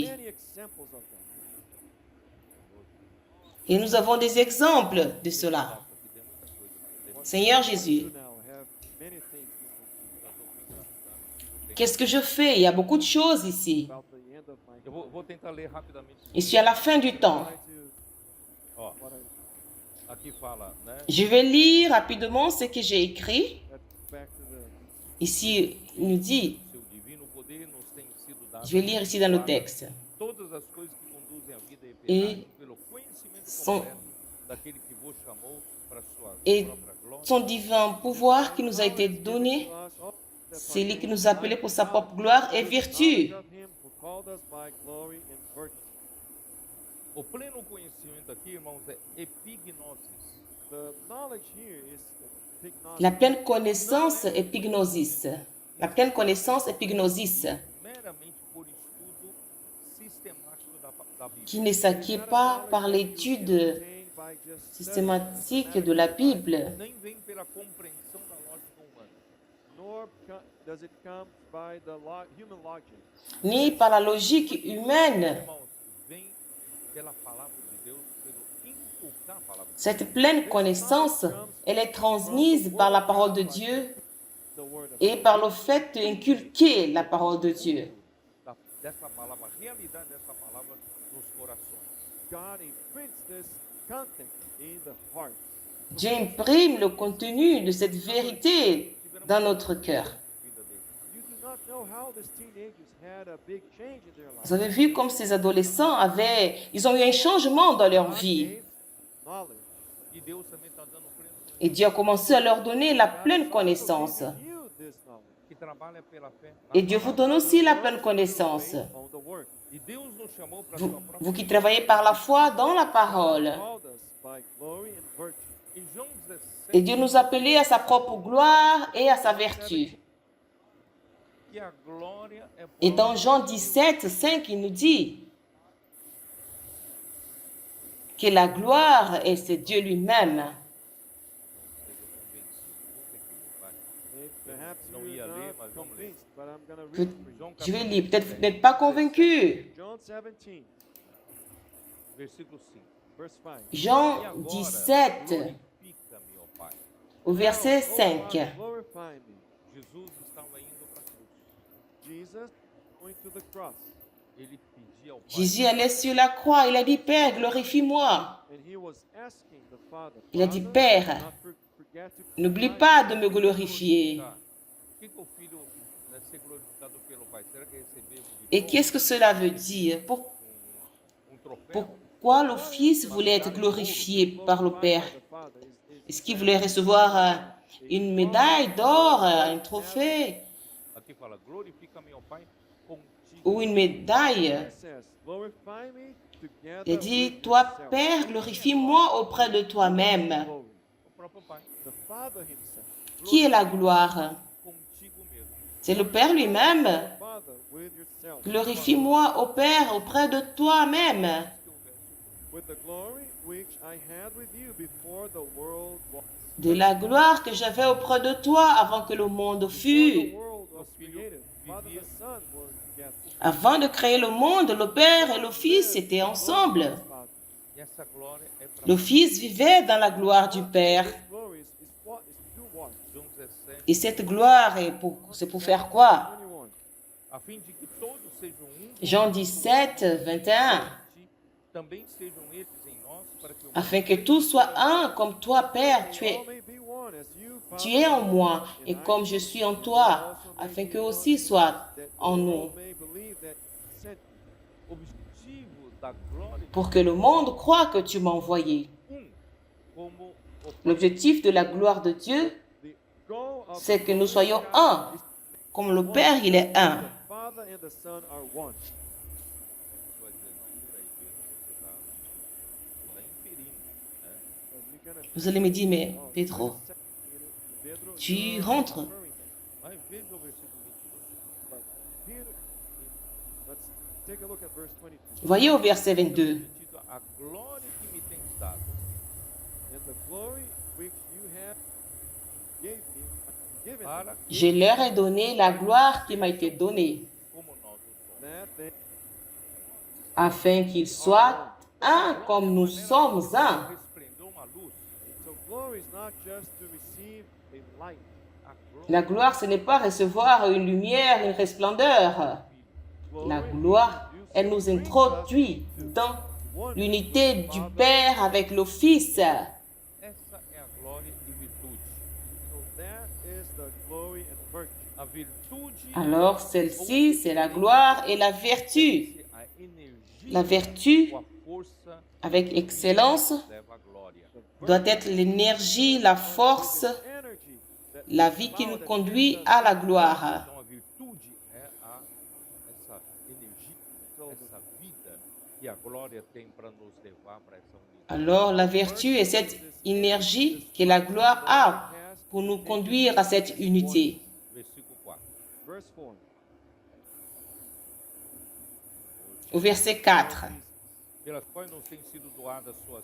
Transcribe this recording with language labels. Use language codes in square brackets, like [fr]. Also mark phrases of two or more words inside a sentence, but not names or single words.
[en] Many examples of that. [fr] Et nous avons des exemples de cela. Seigneur Jésus, [en] You now have many things [fr] qu'est-ce que je fais? Il y a beaucoup de choses ici. [en] about the end of my [pt] eu vou tentar ler rapidamente. [fr] Je suis à la fin du temps. [en] try to [pt] Ó, [en] what I [pt] aqui fala, né? [fr] Je vais lire rapidement ce que j'ai écrit. [en] let's back to the [fr] Ici, il nous dit, [pt] Seu divino poder nos tem sido dado. [fr] je vais lire ici dans le texte. [pt] Todas as coisas que conduzem à vida E eterna pelo conhecimento [fr] son- [pt] completo daquele que vos chamou para sua [fr] Et [pt] própria glória. [fr] son divin pouvoir qui nous a été donné [en] to us all [fr] C'est lui qui nous a appelés pour sa propre gloire et vertu. [pt] O pleno conhecimento aqui, irmãos, é epignosis. [fr] La pleine connaissance, épignosis. La pleine connaissance, épignosis, [pt] Meramente por estudo sistemático da Bíblia. [fr] qui ne s'acquiert pas par l'étude systématique de la Bible, [pt] Nem vem pela compreensão da lógica humana. [en] Nor does it come by the human logic. [fr] ni par la logique humaine. [pt] Irmãos, vem pela palavra de Deus, pelo inculcar a palavra de Deus. [fr] Cette pleine connaissance, elle est transmise par la parole de Dieu [en] The word of [fr] et par le fait d'inculquer la parole de Dieu. [pt] Dessa palavra, a realidade dessa palavra nos corações. [en] God imprints this content in the heart. [fr] Dieu imprime le contenu de cette vérité dans notre cœur. [pt] Vida deles. [en] You do not know how these teenagers had a big change in their life. [fr] Vous avez vu comme ces adolescents ils ont eu un changement dans leur [en] God [fr] vie. [en] gave knowledge. [pt] E Deus também está dando pleno conhecimento, [fr] Et Dieu a commencé à leur donner la pleine connaissance. [en] You this knowledge. [pt] que trabalha pela fé. [fr] Et Dieu vous donne aussi la pleine connaissance. [en] On the word. [pt] E Deus nos chamou para [fr] Vous, [pt] sua própria. [fr] vous qui travaillez par la foi dans la parole. [en] Called us by glory and virtue. [pt] Em João [fr] Et 17, Dieu nous a appelés à sa propre gloire et à sa vertu. [pt] que a glória é [fr] Et dans Jean 17, 5, il nous dit que la gloire, et c'est Dieu lui-même. [en] Perhaps [pt] Não [en] you're [pt] ia ler, [en] not [pt] mas vamos ler. [en] convinced, but I'm going to [pt] Que- [en] read for you. [pt] João [fr] Je vais [pt] capítulo [fr] lire. Peut-être que [pt] 17, [fr] vous n'êtes pas convaincu. [en] John 17, [pt] versículo 5. [en] verse 5. [pt] E [fr] Jean [pt] agora, [fr] 17, [pt] glorifica-me, ó Pai. [fr] au verset [en] Oh, [fr] 5. [en] Father, glorify me. [pt] Jesus estava indo para a cruz. [en] Jesus going to the cross, [pt] Ele pedia ao Pai. [fr] Jésus allait sur la croix. Il a dit, Père, glorifie-moi. [en] and he was asking the Father, [fr] Il a dit, [en] Father, [fr] Père, [en] not forget to [fr] n'oublie [en] glorify [fr] pas de me glorifier. [pt] O que o filho deve ser glorificado pelo Pai? Será que recebeu de [fr] Et [pt] novo [fr] qu'est-ce que cela veut dire? [pt] troféu? [fr] Pourquoi le Fils voulait être glorifié par le Père? Est-ce qu'il voulait recevoir une médaille d'or, un trophée [pt] Aqui fala, glorifica-me, ó Pai, contigo. [fr] ou une médaille? [en] It says, glorify me together [fr] Il a dit, [en] with [fr] toi, [en] yourself. [fr] Père, glorifie-moi auprès de toi-même. [en] Glory. [pt] O próprio Pai, [en] The Father himself. [fr] Qui est la gloire? [pt] contigo mesmo. [fr] C'est le Père lui-même. [en] Father with yourself. [fr] Glorifie-moi, ô Père, auprès de toi-même. [en] With the glory which I had with you before the world was. [fr] De la gloire que j'avais auprès de toi avant que le monde [en] Before the [fr] fut. [en] world was created, Father the Son were together. [fr] Avant de créer le monde, le Père et le Fils étaient ensemble. [en] Father. [pt] E essa glória é para [fr] Le Fils vivait dans la gloire du Père. [en] This glory is what is to what? [pt] João 17, [fr] Et cette gloire, c'est pour faire quoi? [pt] 21. a fim de que todos sejam um, [fr] Jean 17, 21. [pt] também sejam eles em nós, para que o [fr] Afin que tout soit un, comme toi, Père, tu [en] All may be one as you, [fr] tu es en moi, et comme je suis en toi, afin qu'eux aussi soient en nous, [en] may believe that you sent me. [pt] objetivo da glória [fr] pour que le monde croie que tu m'as envoyé. [pt] como o [fr] L'objectif de la gloire de Dieu, [en] The goal of [fr] c'est que nous soyons un, comme le Père, il est un. [en] the Father and the Son are one. [pt] vai dizer, não, peraí, Pedro, você está inferindo, né? [en] And you're gonna [fr] Vous allez me dire, mais oh, Pedro, Pedro, tu [en] you're [fr] rentres. [en] referring to- [pt] Mas veja o versículo 22. [en] but Peter, let's take a look at verse 22. [fr] Voyez au verset 22. [pt] Título, a glória que me tens dado, [en] And the glory which you have given [pt] para [fr] Je leur ai donné la gloire qui m'a été donnée, [pt] como nós o somos. [en] that they [fr] afin qu'ils soient un comme nous sommes un. [pt] Resplendeu uma luz, [en] so glory is not just to receive a light. [pt] a glória [fr] La gloire, ce n'est pas recevoir une lumière, une resplendeur. La gloire, elle nous introduit dans l'unité du Père avec le Fils. [pt] essa é a glória e virtude. [en] So that is the glory and virtue. [pt] A virtude [fr] Alors, celle-ci, c'est la gloire et la vertu. [pt] é a energia [fr] La vertu, [pt] ou a força [fr] avec excellence, [pt] leva à glória. [fr] doit être l'énergie, la force, [en] Energy that [fr] la vie qui nous conduit à la gloire. [pt] Então a virtude é essa energia, essa vida que a glória tem para nos levar para essa unidade. [fr] Alors, la vertu est cette énergie que la gloire a pour nous conduire à cette unité. [pt] Versículo 4. [en] Verse 4. [fr] Au verset 4. [pt] Pelas quais nos têm sido doadas suas